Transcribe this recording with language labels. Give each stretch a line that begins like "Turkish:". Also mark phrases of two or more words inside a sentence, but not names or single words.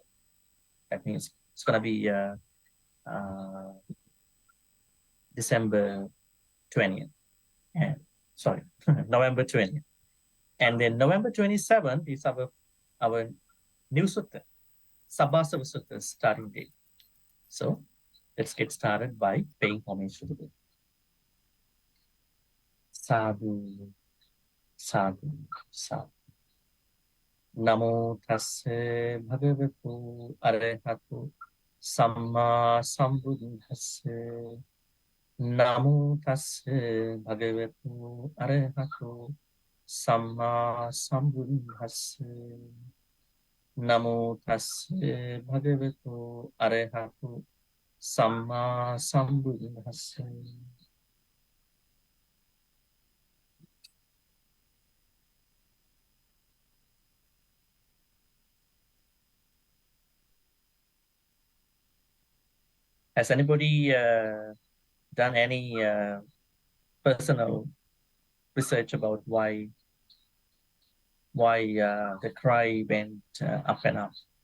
English: That means it's going to be December 20th. And, sorry, November 20th. And then November 27th is our new sutta, Sabbasava Sutta starting date. So let's get started by paying homage to the Buddha.
Pali: Sadhu, sadhu, sadhu. Namo tasse bhagavatu arahatu samma sambuddhassa. Namo tasse bhagavatu arahatu samma sambuddhassa. Namo tasse bhagavatu arahatu samma sambuddhassa.
English: Has anybody done any personal research about why the cry went up and up?